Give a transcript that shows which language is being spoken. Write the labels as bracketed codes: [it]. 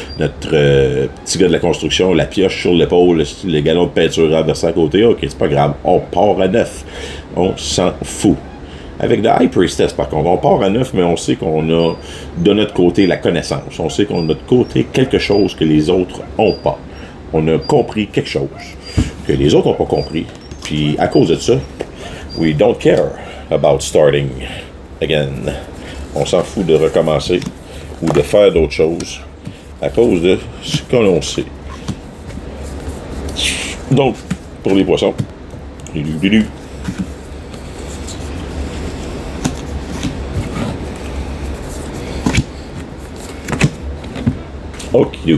[fr] Notre petit gars de la construction, la pioche sur l'épaule, les galons de peinture renversés à côté, ok, c'est pas grave, on part à neuf, on s'en fout. Avec The High Priestess, par contre, on part à neuf, mais on sait qu'on a de notre côté la connaissance, on sait qu'on a de notre côté quelque chose que les autres n'ont pas. On a compris quelque chose que les autres n'ont pas compris. Puis, à cause de ça, [en] we don't care about starting again. [fr] On s'en fout de recommencer ou de faire d'autres choses à cause de ce que l'on sait. Donc, pour les poissons, ok.